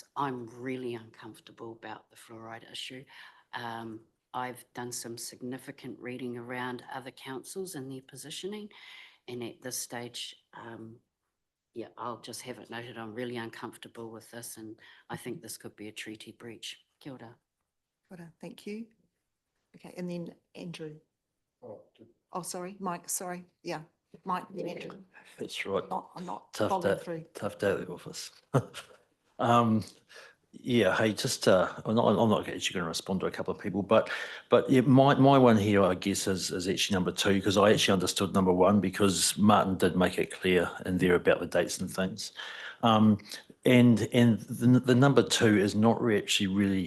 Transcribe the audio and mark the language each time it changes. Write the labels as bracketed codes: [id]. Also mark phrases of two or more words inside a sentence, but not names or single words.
[en] I'm really uncomfortable about the fluoride issue. I've done some significant reading around other councils and their positioning. And at this stage, yeah, I'll just have it noted. I'm really uncomfortable with this. And I think this could be a treaty breach. [mi] Kia ora. Kia ora, [en] thank you. Okay, and then Andrew. Oh, sorry, Mike, sorry. Yeah, Mike, then Andrew. That's right. I'm not Tough following day, through. tough day at the office. Yeah, hey, just I'm not actually going to respond to a couple of people, but yeah, my one here, I guess, is actually number 2 because I actually understood number 1 because Martin did make it clear in there about the dates and things, and the number 2 is not actually really.